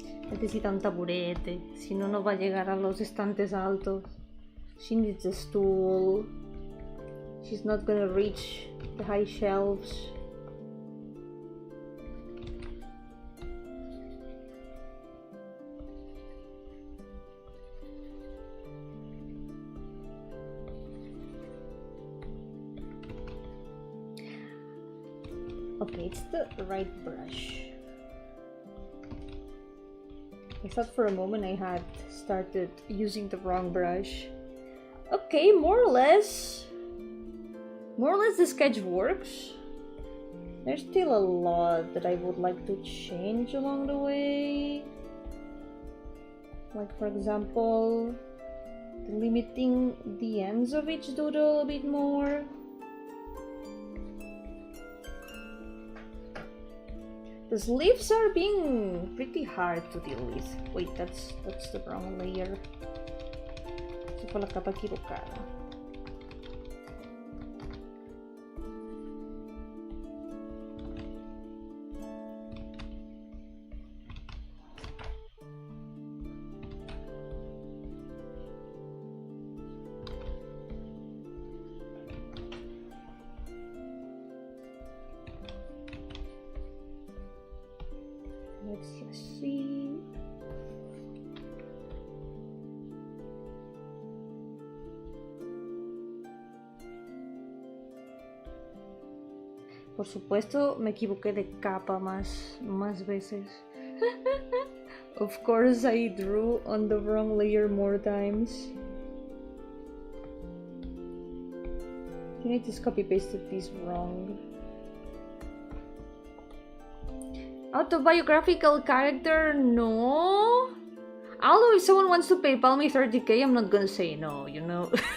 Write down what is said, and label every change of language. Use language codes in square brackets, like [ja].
[es] Necesita un taburete, si no, no va a llegar a los estantes altos. [en] She needs a stool. She's not gonna reach the high shelves. Okay, it's the right brush. I thought for a moment I had started using the wrong brush. Okay, more or less the sketch works. There's still a lot that I would like to change along the way. Like for example, limiting the ends of each doodle a bit more. The sleeves are being pretty hard to deal with. Wait, that's the wrong layer. [es] Esa fue la capa equivocada. [en] Let's see. [es] Por supuesto, me equivoqué de capa más veces. [en] Of course, I drew on the wrong layer more times. I think I just copy-pasted this wrong. Autobiographical character? No. Although if someone wants to PayPal me 30k, I'm not gonna say no, you know.